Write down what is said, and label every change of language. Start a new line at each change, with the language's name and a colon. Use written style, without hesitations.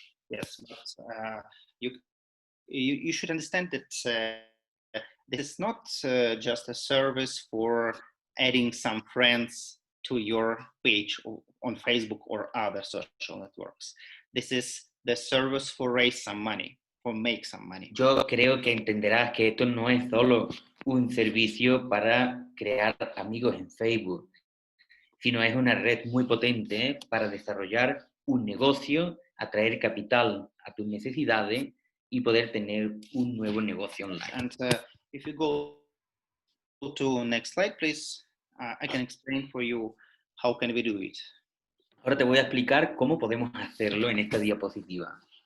English: Yes, but you should understand that this is not just a service for adding some friends to your page on Facebook or other social networks. This is the service for raise some money, for make some money.
Spanish: Yo creo que entenderás que esto no es solo un servicio para crear amigos en Facebook, sino es una red muy potente para desarrollar un negocio, atraer capital a tus necesidades y poder tener un nuevo negocio online.
English: And if you go to next slide, please, I can explain for you how can we do it.
Spanish: Ahora te voy a explicar cómo podemos hacerlo en esta diapositiva.